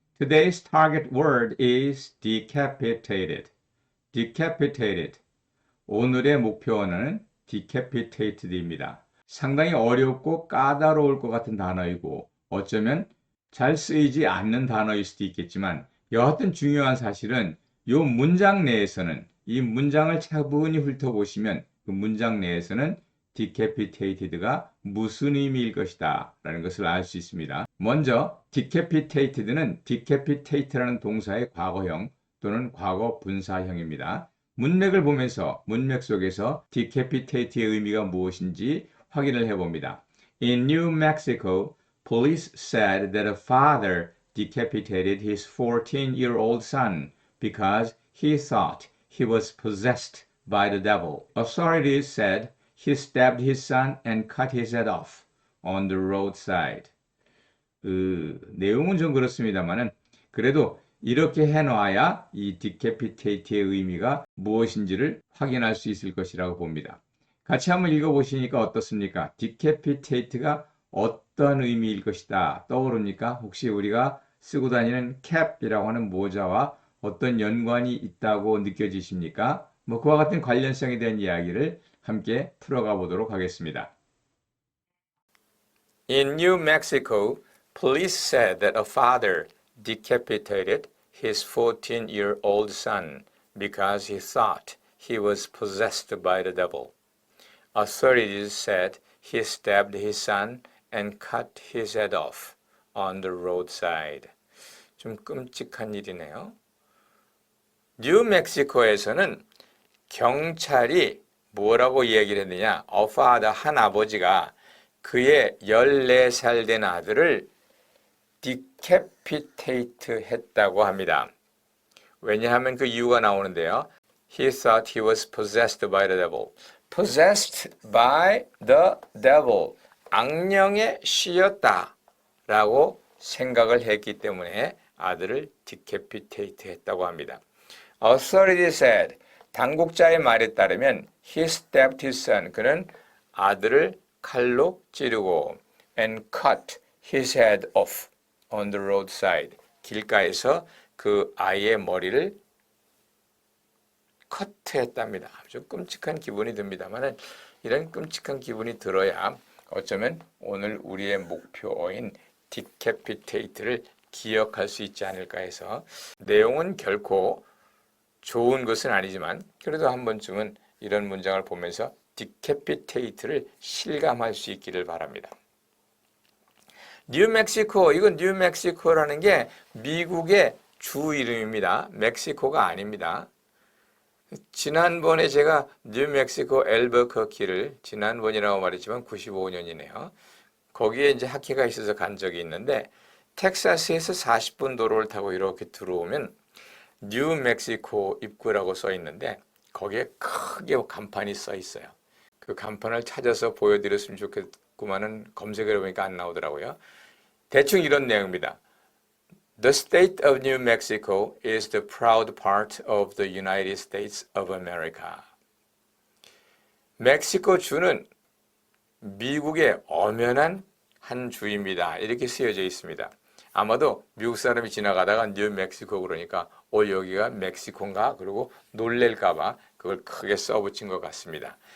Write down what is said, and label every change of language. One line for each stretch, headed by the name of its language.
English: Today's target word is decapitated. Decapitated.
Korean: 오늘의 목표어는 decapitated입니다. 상당히 어렵고 까다로울 것 같은 단어이고 어쩌면 잘 쓰이지 않는 단어일 수도 있겠지만 여하튼 중요한 사실은 이 문장 내에서는 이 문장을 차분히 훑어보시면 그 문장 내에서는 decapitated가 무슨 의미일 것이다 라는 것을 알 수 있습니다. 먼저 decapitated는 decapitate라는 동사의 과거형 또는 과거 분사형입니다. 문맥을 보면서 문맥 속에서 decapitate의 의미가 무엇인지 확인을 해봅니다.
English: In New Mexico, police said that a father decapitated his 14-year-old son because he thought he was possessed by the devil. Authorities said he stabbed his son and cut his head off on the roadside.
Korean: 내용은 좀 그렇습니다만은 그래도 이렇게 해놔야 이 decapitate의 의미가 무엇인지를 확인할 수 있을 것이라고 봅니다. 같이 한번 읽어보시니까 어떻습니까? decapitate가 어떤 의미일 것이다 떠오릅니까? 혹시 우리가 쓰고 다니는 cap이라고 하는 모자와 어떤 연관이 있다고 느껴지십니까? 그와 같은 관련성에 대한 이야기를 함께 풀어가 보도록 하겠습니다.
English: In New Mexico, police said that a father decapitated his 14-year-old son because he thought he was possessed by the devil. Authorities said he stabbed his son and cut his head off on the roadside.
Korean: 좀 끔찍한 일이네요. 뉴멕시코에서는 경찰이 뭐라고 얘기를 했느냐? A father, 한 아버지가 그의 14살 된 아들을 decapitate 했다고 합니다. 왜냐하면 그 이유가 나오는데요.
English: He thought he was possessed by the devil. Possessed by the devil.
Korean: 악령에 씌였다 라고 생각을 했기 때문에 아들을 decapitate 했다고 합니다.
English: Authority said, 당국자의 말에 따르면 he stabbed his son. 그는 아들을 칼로 찌르고 and cut his head off on the roadside.
Korean: 길가에서 그 아이의 머리를 커트했답니다. 아주 끔찍한 기분이 듭니다만 이런 끔찍한 기분이 들어야 어쩌면 오늘 우리의 목표어인 decapitate를 기억할 수 있지 않을까 해서 내용은 결코 좋은 것은 아니지만 그래도 한 번쯤은 이런 문장을 보면서 decapitate를 실감할 수 있기를 바랍니다. 뉴멕시코, 이건 뉴멕시코라는 게 미국의 주 이름입니다. 멕시코가 아닙니다. 지난번에 제가 뉴멕시코 엘버커키를 지난번이라고 말했지만 95년이네요. 거기에 이제 학회가 있어서 간 적이 있는데 텍사스에서 40분 도로를 타고 이렇게 들어오면 뉴멕시코 입구라고 써 있는데 거기에 크게 간판이 써 있어요. 그 간판을 찾아서 보여드렸으면 좋겠구만은 검색을 해보니까 안 나오더라고요. 대충 이런 내용입니다.
English: The state of New Mexico is the proud part of the United States of America.
Korean: 멕시코 주는 미국의 엄연한 한 주입니다. 이렇게 쓰여져 있습니다. 아마도 미국 사람이 지나가다가 뉴멕시코 그러니까 여기가 멕시코인가? 그리고 놀랄까봐 그걸 크게 써붙인 것 같습니다.